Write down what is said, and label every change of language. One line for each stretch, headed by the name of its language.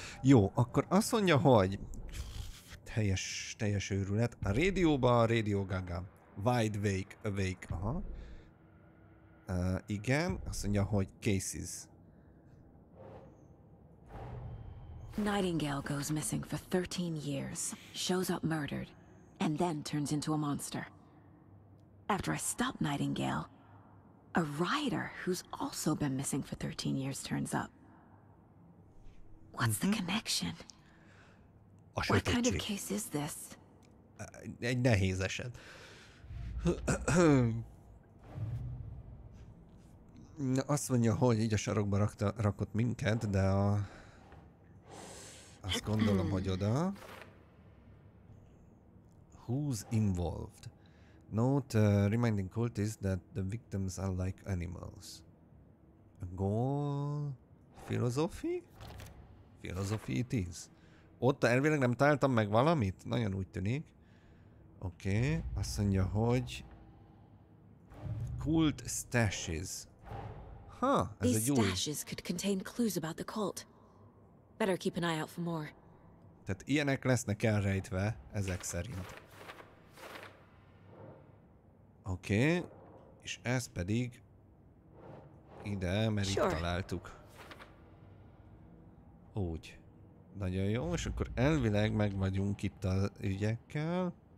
Hungarian: Jó, akkor azt mondja, hogy teljes őrület. A rádióba, a Radio Gaga.
English: Wide awake.
Hungarian: Aha. Igen, azt mondja, hogy cases.
English: Nightingale goes missing for 13 years, shows up murdered, and then turns into a monster. After I stop Nightingale, a rider who's also been missing for 13 years turns up. What's the connection? What kind of case is this?
Hungarian: Egy nehéz eset. Azt mondja, hogy így a sarokba rakott minket, de azt gondolom, hogy oda.
English: Who's involved? Note reminding cultists that the victims are like animals. A goal? Philosophy? Philosophy it is.
Hungarian: Ott elvileg nem találtam meg valamit? Nagyon úgy tűnik. Oké, azt mondja, hogy
English: cult stashes.
Hungarian: Ha, ez egy új.
English: These stashes could contain clues about the cult. Better keep an eye out for more.
Hungarian: Tehát ilyenek lesznek elrejtve, ezek szerint. Oké, és ez pedig ide, mert itt találtuk. Úgy. Nagyon jó, és akkor elvileg meg vagyunk itt az ügyekkel.